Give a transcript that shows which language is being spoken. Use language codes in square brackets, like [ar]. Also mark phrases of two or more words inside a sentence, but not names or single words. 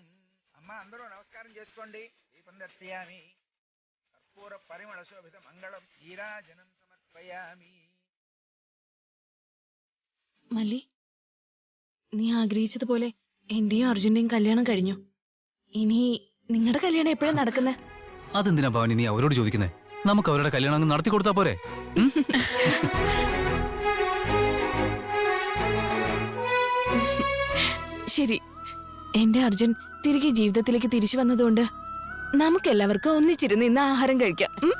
[te] అమ్మ అందరూ నమస్కారం చేసుకోండి. [sa] दीपं दर्शयामि. कर्पूर परिमळ शोभित मङ्गलं नीराजनं समर्पयामि. [ml] മല്ലി, നീ ആഗ്രഹിച്ചതുപോലെ എന്റെയും അർജുന്റെയും കല്യാണം കഴിഞ്ഞു. ഇനി നിങ്ങളുടെ കല്യാണം എപ്പോഴാ നടക്കുന്നത്? അതെന്തിനാ ഭവാനി നീ അവരോട് ചോദിക്കുന്നേ? നമുക്ക് അവരുടെ കല്യാണം അങ്ങ് നടത്തി കൊടുത്താ പോരെ? ശരി, എന്റെ അർജുൻ തിരികെ ജീവിതത്തിലേക്ക് തിരിച്ചു വന്നതുകൊണ്ട് നമുക്കെല്ലാവർക്കും ഒന്നിച്ചിരുന്ന് ഇന്ന് ആഹാരം കഴിക്കാം.